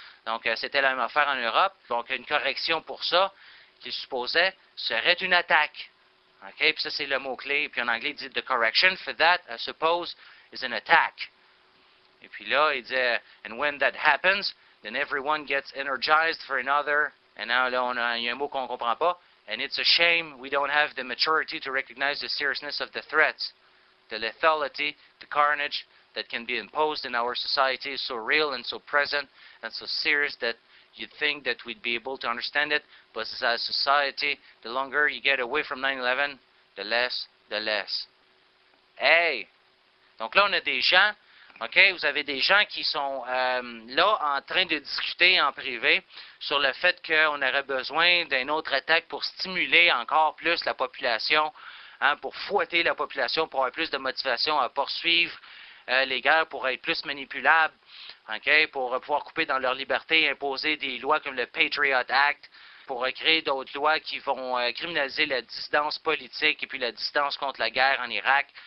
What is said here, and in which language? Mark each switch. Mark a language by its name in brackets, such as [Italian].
[French] Donc, c'était la même affaire en Europe. Donc, une correction pour ça, qui supposait, serait une attaque. OK? Puis ça, c'est le mot-clé. Puis en anglais, il dit « [English] the correction for that, I suppose, is an attack ». [French] Et puis là, il disait, [English] and when that happens, then everyone gets energized for another And now, [French] là, on a, y a un mot qu'on comprend pas. [English] And it's a shame we don't have the maturity to recognize the seriousness of the threats, the lethality, the carnage that can be imposed in our society is so real and so present and so serious that you'd think that we'd be able to understand it. But as a society, the longer you get away from 9/11, the less. Hey! [French] Donc là, on a des gens, OK, vous avez des gens qui sont là en train de discuter en privé sur le fait qu'on aurait besoin d'une autre attaque pour stimuler encore plus la population, hein, pour fouetter la population, pour avoir plus de motivation à poursuivre les guerres, pour être plus manipulables, OK, pour pouvoir couper dans leur liberté, imposer des lois comme le Patriot Act, pour créer d'autres lois qui vont criminaliser la dissidence politique et puis la dissidence contre la guerre en Irak.